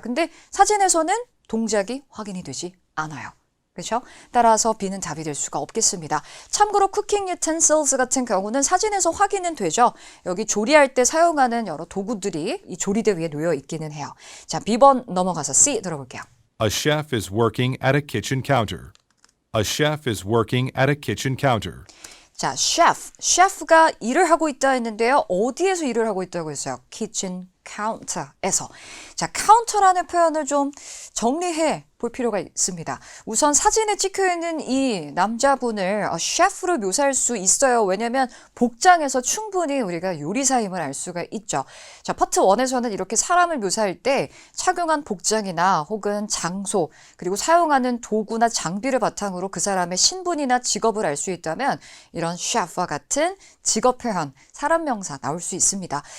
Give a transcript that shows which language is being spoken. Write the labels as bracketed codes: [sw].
[ko] 근데 사진에서는 동작이 확인이 되지 않아요. 그렇죠? 따라서 B는 답이 될 수가 없겠습니다. 참고로 cooking utensils 같은 경우는 사진에서 확인은 되죠. 여기 조리할 때 사용하는 여러 도구들이 이 조리대 위에 놓여 있기는 해요. 자, B번 넘어가서 C 들어볼게요. [en] A chef is working at a kitchen counter. A chef is working at a kitchen counter. [ko] 자, 셰프가 일을 하고 있다 했는데요. 어디에서 일을 하고 있다고 했어요? kitchen counter에서. 자, counter라는 표현을 좀 정리해 볼 필요가 있습니다. 우선 사진에 찍혀 있는 이 남자분을 셰프로 묘사할 수 있어요. 왜냐면 복장에서 충분히 우리가 요리사임을 알 수가 있죠. 자, 파트 1에서는 이렇게 사람을 묘사할 때 착용한 복장이나 혹은 장소, 그리고 사용하는 도구나 장비를 바탕으로 그 사람의 신분이나 직업을 알 수 있다면 이런 셰프와 같은 직업 표현, 사람 명사 나올 수 있습니다.